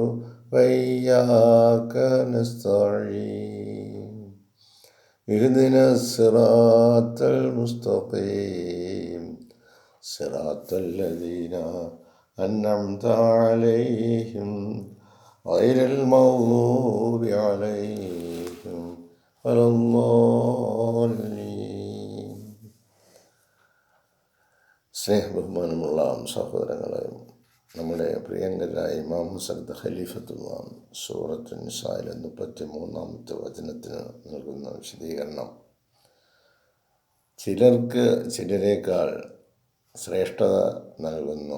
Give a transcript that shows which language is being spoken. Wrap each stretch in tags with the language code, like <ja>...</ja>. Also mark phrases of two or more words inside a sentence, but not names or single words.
<ar>وإياك نستعين اهدنا الصراط المستقيم صراط الذين أنعمت عليهم غير المغضوب عليهم ولا الضالين.</ar> <ml>സ്നേഹബഹുമാനമുള്ള സഹോദരങ്ങളെ, നമ്മുടെ പ്രിയങ്കരായ ഇമാം ഹസരത്ത് ഖലീഫത്തുള്ള സൂറത്തുൻ നിസായിലെ 33-ാമത്തെ വചനത്തിന് നൽകുന്ന വിശദീകരണം, ചിലർക്ക് ചിലരേക്കാൾ ശ്രേഷ്ഠത നൽകുന്നു.</ml>